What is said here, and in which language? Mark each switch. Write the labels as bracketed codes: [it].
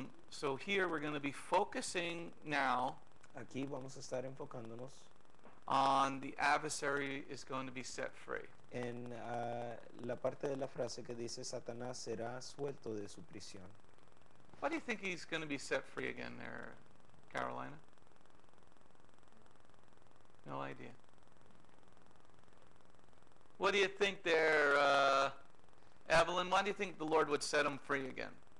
[en] So here we're going to be focusing now [es] Aquí vamos a estar enfocándonos [en] on the adversary is going to be set free. [es] en la parte de la frase que dice Satanás será suelto de su prisión. [en] Why do you think he's going to be set free again there, Carolina? No idea. What do you think there, Evelyn? Why do you think the Lord would set him free again?